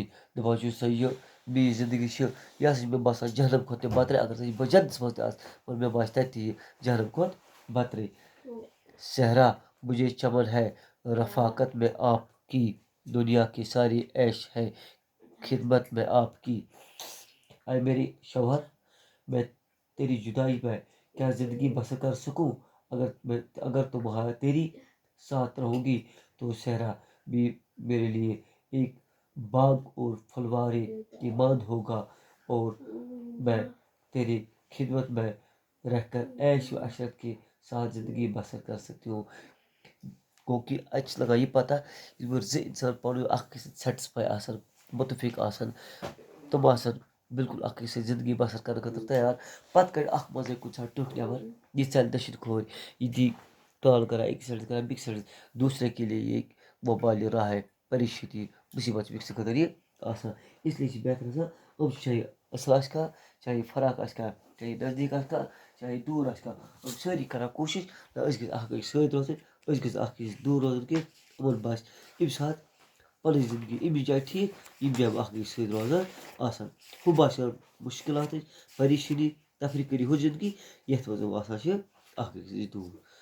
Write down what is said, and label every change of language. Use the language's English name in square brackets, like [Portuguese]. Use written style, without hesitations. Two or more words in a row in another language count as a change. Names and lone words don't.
[Kashmiri] دپان چھُس سا یہِ میٲنۍ زندگی چھِ، یہِ ہسا چھِ مےٚ باسان جہنم کھۄتہٕ تہِ بترے، اگر بہٕ جنتس منٛز تہِ آسہٕ مگر مےٚ باسہِ تتہِ تہِ یہِ جہنم کھۄتہٕ بترے۔ [Urdu] صحرا مجھے چمن ہے رفاقت میں آپ کی دنیا کی ساری عیش ہے، خدمت میں آپ کی۔ اے میری شوہر، میں تیری جدائی میں کیا زندگی بسر کر سکوں؟ اگر تیری ساتھ رہوں گی تو صحرا بھی میرے لیے ایک باغ اور پھلوارے کی ماند ہوگا، اور میں تیری خدمت میں رہ کر عیش و عشرت کے ساتھ زندگی بسر کر سکتی ہوں۔ [Kashmiri] گوٚو کہ اَتہِ چھِ لگان یہِ پتہ یور زٕ اِنسان پانہٕ ؤنۍ اکھ أکِس سۭتۍ سیٹٕسفاے آسان، مُتفِق آسان، تِم آسان بالکل اکھ أکِس سۭتۍ زندگی بسر کرنہٕ خٲطرٕ تیار۔ پتہٕ کڑِ اکھ منٛزٕے کُنہِ ساتہٕ ٹیوٚٹھ نٮ۪بر، یہِ ژلہِ دٔچھِنۍ کھوورِ، یہِ دی ٹال کرا ایک سائڈ کرا بیٚکہِ سائڈ، [Urdu] دوسرے کے لیے یہ وبال راہ ہے، [Kashmiri] پریشانی مصیبت چھِ بیٚکہِ سٕنٛدِ خٲطرٕ یہِ آسان۔ [Urdu] اس لیے [Kashmiri] چھِ بہتر آسان یِم چاہے اصل آسہِ کانٛہہ، چاہے فراق آسہِ کانٛہہ، چاہے نزدیٖک آسہِ کانٛہہ، چاہے دوٗر آسہِ کانٛہہ، یِم سٲری کران کوٗشش نہ أسۍ گٔژھۍ اکھ أکِس سۭتۍ روزٕنۍ، أسۍ گٔژھۍ اکھ أکِس دوٗر روزُن کینٛہہ۔ یِمن باسہِ ییٚمہِ ساتہٕ پنٕنۍ زندگی أمِس جایہِ ٹھیٖک، یِم جایہِ اکھ أکِس سۭتۍ روزان آسان، ہُہ باسیٚو مُشکلاتٕچ پریشٲنی تفریٖقی ہُہ زندگی یتھ منٛز یِم آسان چھِ اکھ أکِس نِش دوٗر۔